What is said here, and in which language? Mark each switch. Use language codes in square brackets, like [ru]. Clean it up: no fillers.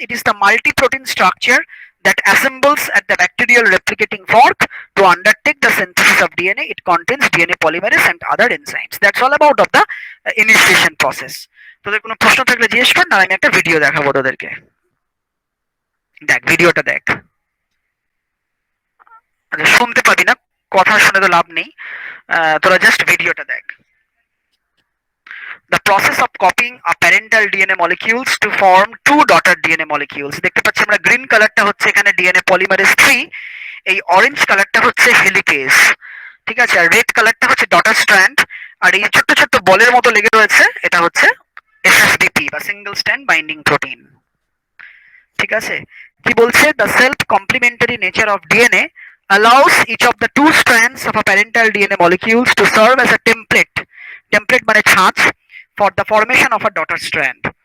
[en] It is the multi-protein structure that assembles at the bacterial replicating fork to undertake the synthesis of DNA. It contains DNA polymerase and other enzymes. That's all about of the initiation process. [bn] তোদের কোনো প্রশ্ন থাকলে জিজ্ঞেস কর, না আমি একটা video দেখাবো তোদেরকে। দেখ ভিডিওটা দেখ, শুনতে পাবি না, কথা শুনে তো লাভ নেই, তোরা জাস্ট ভিডিওটা দেখ। [en] The process of copying a parental DNA molecules to form two daughter DNA molecules। [bn] দেখতে পাচ্ছি আমরা গ্রিন কালারটা হচ্ছে এখানে ডিএনএ পলিমারেজ 3, এই অরেঞ্জ কালারটা হচ্ছে হেলিকেজ, ঠিক আছে, আর রেড কালারটা হচ্ছে ডটার স্ট্র্যান্ড, আর এই ছোট্ট ছোট্ট বলের মতো লেগে রয়েছে এটা হচ্ছে এসএসবিপি বা সিঙ্গেল স্ট্র্যান্ড বাইন্ডিং প্রোটিন, ঠিক আছে। কি বলছে? [en] The self complementary nature of DNA allows each of the two strands of a parental DNA molecules to serve as a template [bn] মানে ছাঁচ [en] for the formation of a daughter strand.